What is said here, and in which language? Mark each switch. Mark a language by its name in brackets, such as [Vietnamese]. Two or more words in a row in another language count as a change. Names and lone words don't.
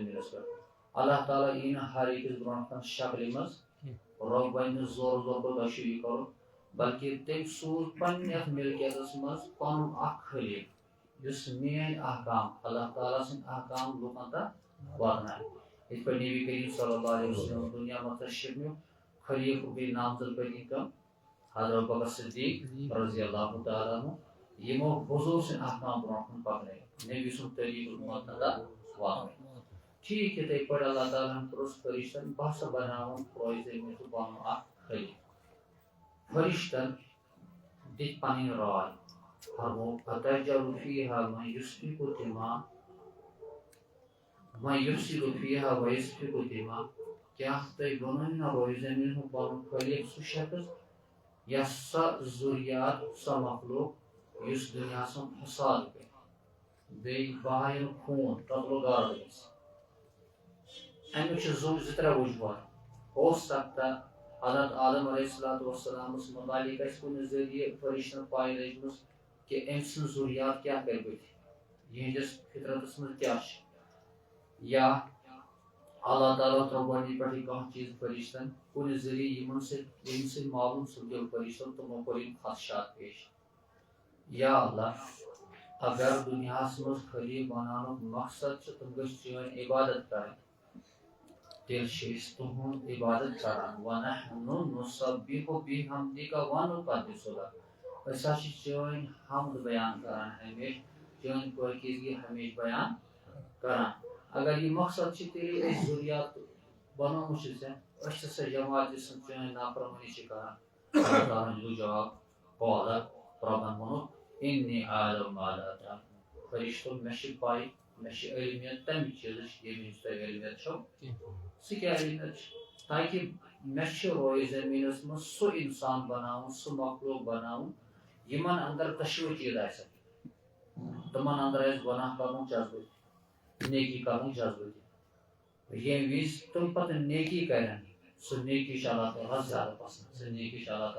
[Kashmiri] زٔمیٖنس پٮ۪ٹھ اللہ تعالیٰ یی نہٕ ہر أکِس برونٛٹھ کُن شکلہِ منٛز رۄب ونہِ نہٕ زورٕ زور کوٚر تۄہہِ چھُ یہِ کرُن بلکہِ تٔمۍ سوٗز پننہِ یتھ ملکیتس منٛز پنُن اکھ خلیٖفہٕ یُس میٲنۍ احکام اللہ تعالیٰ سٕنٛدۍ احکام لُکن تام واتنایہِ یِتھ پٲٹھۍ نبی کریم [Arabic] صلی اللہ علیہ وسلم [Kashmiri] دُنیا منٛز تشریٖف نیوٗ خلیٖفہٕ بیٚیہِ نامزد پٔتۍ کم حضرت بکر صدیق [Arabic] رضی اللہ تعالیٰ عنہ [Kashmiri] یِمو حضوٗر سٕنٛدۍ احکام برونٛٹھ کُن پکنٲوۍ نبی سُنٛد طریٖقہٕ امت تام واتنٲوۍ ٹھیٖک یِتھٕے پٲٹھۍ اللہ تعالیٰ ہن پرٛژھ فرشتن بہٕ ہسا بناوُن روزِ زٔمیٖنُک پنُن اکھ خلیٖفہٕ فرشتن دِتۍ پنٕنۍ راے فرموو [Arabic] اتجعل فیہا من یسفک الدماء ویسفک الدماء [Kashmiri] کیٛاہ تُہۍ ونوٕ نہ روزِ زٔمیٖنَس منٛز پنُن خلیٖفہٕ سُہ شخص یا سۄ ذُریات سۄ مخلوق یُس دُنیاہس منٛز فساد کرِ بیٚیہِ بہایَن خوٗن قتل و غارت گژھِ امیُک چھُ زٕ ترٛےٚ وجوہات [Urdu] ہو سکتا [Kashmiri] حضرت آدم [Arabic] علیہ الصلوۃ والسلامس [Kashmiri] متعلق اسہِ کُنہِ ذٔریعہٕ فرشتن پاے لٔجمٕژ کہِ أمۍ سٕنٛز ذُریات کیٛاہ کرِ بٕتھِ یِہنٛدِس فطرتس منٛز کیٛاہ چھُ یا اللہ تعالیٰ ترٛوو گۄڈنِچ پٮ۪ٹھٕے کانٛہہ چیٖز فرشتن کُنہِ ذٔریعہٕ ییٚمہِ سۭتۍ معلوٗم سپدیو فرشتن تِمو کوٚر یِم خدشات پیش یا اللہ اگر دُنیاہس منٛز خلیٖفہٕ بناونُک مقصد چھُ تِم گٔژھۍ چٲنۍ عبادت کرٕنۍ تیٚلہِ چھِ أسۍ تُہُنٛد عبادت کران [Arabic] ونحنُ نُسبِحُ بِحمدِکَ وَنُقَدِّسُ [Kashmiri] لَکَ أسۍ ہسا چھِ چٲنۍ حمد بیان کران ہمیشہِ چٲنۍ پٲکیزگی ہمیشہِ بیان کران اگر یہِ مقصد چھُ تیٚلہِ أسۍ ذُریات بنومُت چھُ ژےٚ أسۍ چھِ سۄ جماعت یُس چٲنۍ نافرمٲنی چھِ کران اللہ تعالیٰ ہن دیُت جواب قال رۄبن ووٚنُکھ [Arabic] اِنی اعلم ما لا تعلمون [Kashmiri] فرشتو مےٚ چھِ پاے مےٚ چھِ علمیت تمہِ چیٖزٕچ ییٚمِچ تۄہہِ علمیت چھو سُہ کیٛاہ علمیت چھِ تاکہِ مےٚ چھُ روزِ زٔمیٖنس منٛز سُہ انسان بناوُن سُہ مخلوق بناوُن یِمن اندر دۄشوٕے چیٖز آسن تِمن اندر آسہِ گۄناہ کرنُک جذبہٕ تہِ نیکی کرنُک جذبہٕ تہِ ییٚمہِ وِزِ تِم پتہٕ نیکی کرن سُہ نیکی چھِ اللہ تعالیٰ ہس زیادٕ پسنٛد سُہ نیکی چھِ اللہ